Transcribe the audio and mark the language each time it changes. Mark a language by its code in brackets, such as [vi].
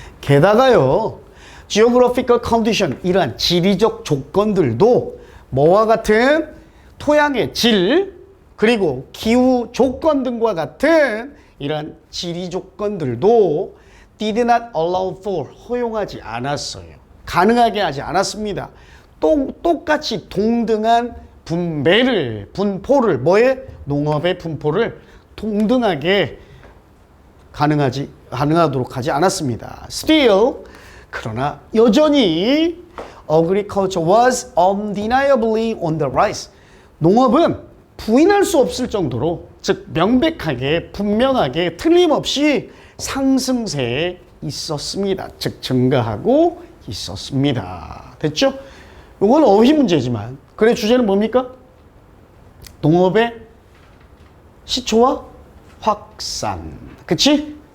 [ko] 게다가요, [en] geographical condition, [ko] 이러한 지리적 조건들도 뭐와 같은 토양의 질, 그리고 기후 조건 등과 같은 이러한 지리 조건들도 [en] did not allow for, [ko] 허용하지 않았어요. 가능하게 하지 않았습니다. 똑같이 동등한 분포를, 뭐에? 농업의 분포를 동등하게 가능하도록 하지 않았습니다. [en] Still, [ko] 그러나 여전히 [en] agriculture was undeniably on the rise. [ko] 농업은 부인할 수 없을 정도로, 즉 명백하게, 분명하게, 틀림없이 상승세에 있었습니다. 즉 증가하고 있었습니다. 됐죠? 이건 어휘 문제지만, 그래 주제는 뭡니까? 농업의 시초와 확산. 그치?